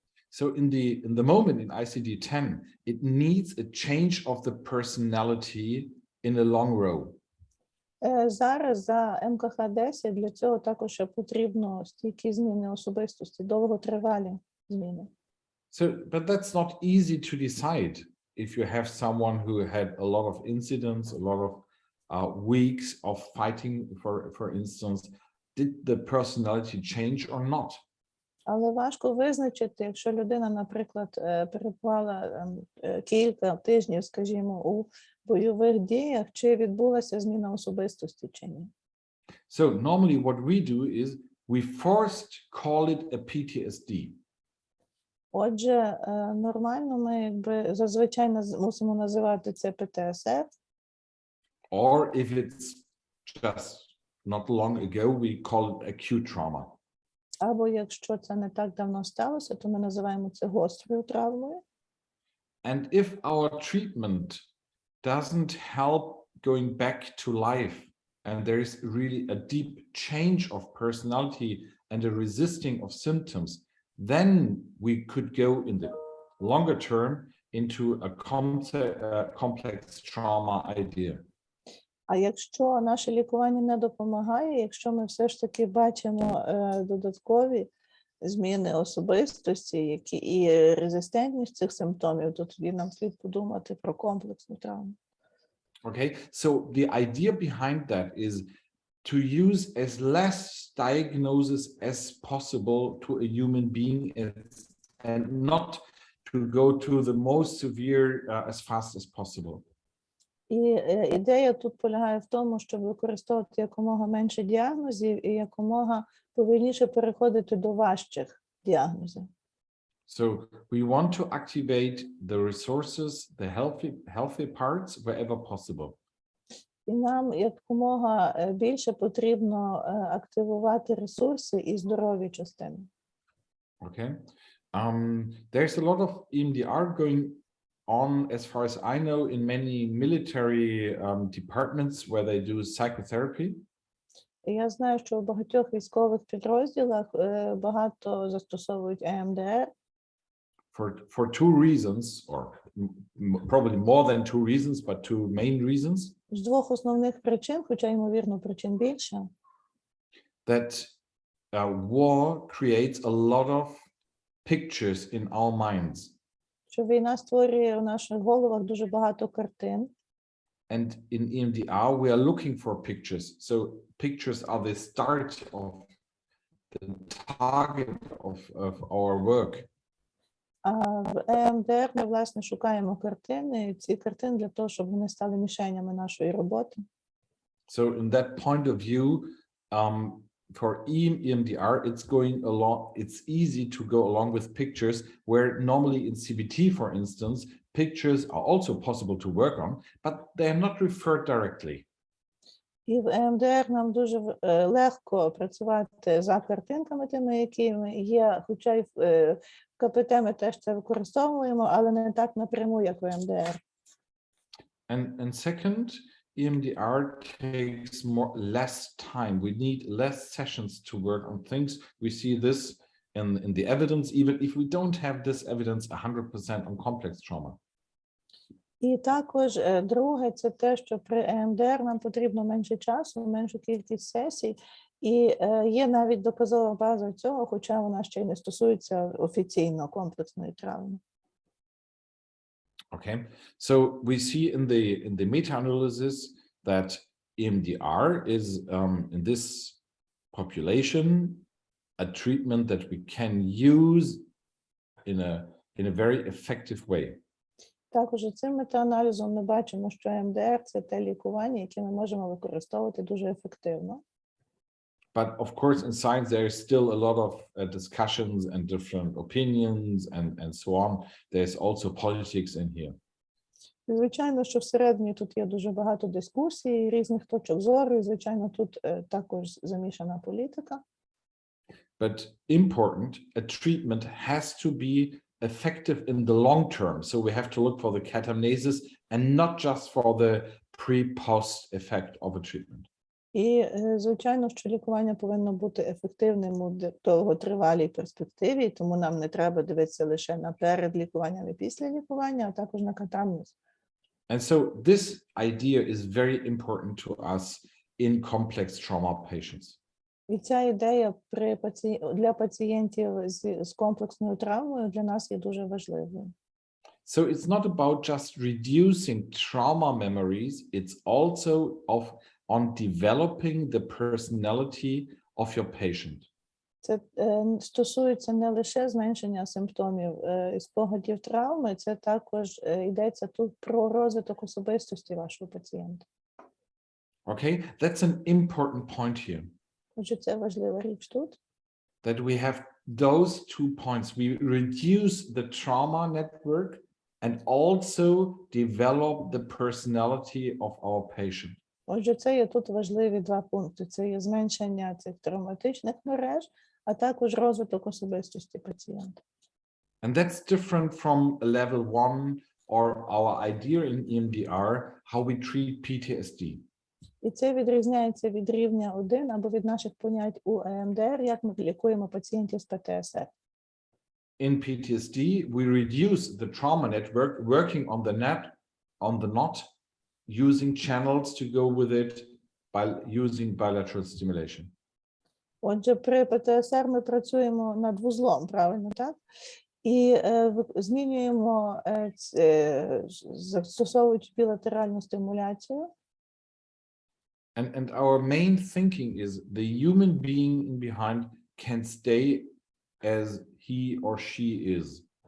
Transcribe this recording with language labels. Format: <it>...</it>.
<en>So in the moment in ICD-10, it needs a change of the personality in the long row.</en> <uk>Зараз за МКХ-10 для цього також потрібно стійкі зміни особистості, довготривалі зміни.</uk> <en>So, but that's not easy to decide. if you have someone who had a lot of incidents, a lot of weeks of fighting, for instance, did the personality change or not?</en> <uk>Але важко визначити, якщо людина, наприклад, перебувала кілька тижнів, скажімо, у бойових діях, чи відбулася зміна особистості чи ні.</uk> <en>So normally what we do is we first call it a PTSD.</en> <uk>Отже, нормально ми якби зазвичай мусимо називати це ПТСР.</uk> <en>Or if it's just not long ago, we call it acute trauma.</en> <uk>Або якщо це не так давно сталося, то ми називаємо це гострою травмою.</uk> <en>And if our treatment doesn't help going back to life, and there is really a deep change of personality and a resisting of symptoms, then we could go in the longer term into a complex trauma idea.</en> <uk>А якщо наше лікування не допомагає, якщо ми все ж таки бачимо додаткові зміни особистості, які і резистентність цих симптомів, то тоді нам слід подумати про комплексну травму.</uk> <en>Okay, so the idea behind that is to use as less diagnosis as possible to a human being and not to go to the most severe as fast as possible.</en> <uk>І ідея тут полягає в тому, щоб використовувати якомога менше діагнозів і якомога повільніше переходити до важчих діагнозів.</uk> <en>So we want to activate the resources, the healthy parts wherever possible.</en> <uk>І нам якомога більше потрібно активувати ресурси і здорові частини.</uk> <en>Okay. There's a lot of EMDR going on, as far as I know, in many military departments where they do psychotherapy.</en> <uk>І я знаю, що в багатьох військових підрозділах багато застосовують EMDR.</uk> <en>For two reasons, or probably more than two reasons, but two main reasons.</en> <uk>З двох основних причин, хоча, ймовірно, причин більше.</uk> <en>That war creates a lot of pictures in our minds.</en> <uk>Що війна створює у наших головах дуже багато картин.</uk> <en>And in EMDR, we are looking for pictures. So pictures are the start of the target of our work.</en> <uk>А в EMDR ми, власне, шукаємо картини, і ці картини для того, щоб вони стали мішенями нашої роботи.</uk> <en>So in that point of view, for EMDR, it's easy to go along with pictures, where normally in CBT, for instance, pictures are also possible to work on, but they are not referred directly.</en> <uk>І в EMDR нам дуже легко працювати за картинками тими, якими є, хоча й в КПТ ми теж це використовуємо, але не так напряму, як в EMDR.</uk> <en>And second, EMDR takes less time. We need less sessions to work on things. We see this in the evidence, even if we don't have this evidence 100% on complex trauma.</en> <uk>І також друге, це те, що при EMDR нам потрібно менше часу, меншу кількість сесій, і є навіть доказова база цього, хоча вона ще й не стосується офіційно комплексної травми.</uk> <en>Okay, so we see in the meta-analysis that EMDR is in this population a treatment that we can use in a very effective way.</en> <uk>Також цим метааналізом ми бачимо, що EMDR – це те лікування, яке ми можемо використовувати дуже ефективно.</uk> <en>But of course, in science, there is still a lot of discussions and different opinions and so on. There's also politics in here.</en> <uk>Звичайно, що всередині тут є дуже багато дискусій, різних точок зору, і, звичайно, тут також замішана політика.</uk> <en>But important, a treatment has to be effective in the long term. So we have to look for the catamnesis and not just for the pre-post effect of a treatment.</en> <uk>І, звичайно, що лікування повинно бути ефективним у довготривалій перспективі, тому нам не треба дивитися лише на перед лікуванням і після лікування, а також на катамнез.</uk> <en>And so this idea is very important to us in complex trauma patients.</en> <uk>І ця ідея для пацієнтів з комплексною травмою для нас є дуже важливою.</uk> <en>So it's not about just reducing trauma memories, it's also on developing the personality of your patient.</en> <uk>Це стосується не лише зменшення симптомів і спогадів травми, це також йдеться тут про розвиток особистості вашого пацієнта.</uk> <en>Okay, that's an important point here.</en> <uk>Отже, це важлива річ тут.</uk> <en>That we have those 2 points. We reduce the trauma network and also develop the personality of our patient.</en> <uk>Отже, це є тут важливі 2 пункти. Це є зменшення цих травматичних мереж, а також розвиток особистості пацієнта.</uk> <en>And that's different from level 1 or our idea in EMDR, how we treat PTSD.</en> <uk>І це відрізняється від рівня 1 або від наших понять у EMDR, як ми лікуємо пацієнтів з ПТСР.</uk> <en>In PTSD, we reduce the trauma network, working on the knot, using channels to go with it by using bilateral stimulation.</en> <uk>Отже, при ПТСР ми працюємо над вузлом, правильно, так? І змінюємо, застосовуючи білатеральну стимуляцію.</uk> <en>And our main thinking is the human being behind can stay as he or she is.</en>